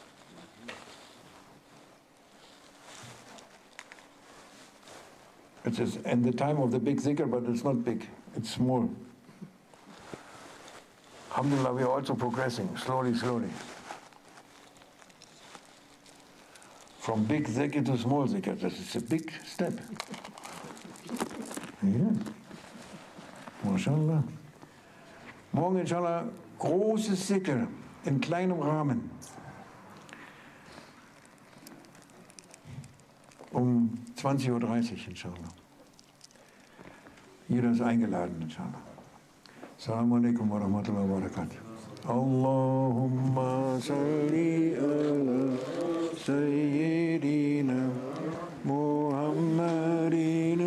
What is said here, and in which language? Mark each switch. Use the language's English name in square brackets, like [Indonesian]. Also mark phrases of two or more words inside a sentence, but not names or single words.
[English] It is in the time of the big Dhikr, but it's not big, it's small. Alhamdulillah, we are also progressing, slowly, slowly. From big zikr to small zikr, that is a big step. [German] Ja. MashaAllah. Morgen inshallah großes Zikr in kleinem Rahmen. Um 20:30 Uhr inshallah. Jeder ist eingeladen inshallah. [Arabic] السلام عليكم ورحمة الله وبركاته اللهم صل على سيدنا محمد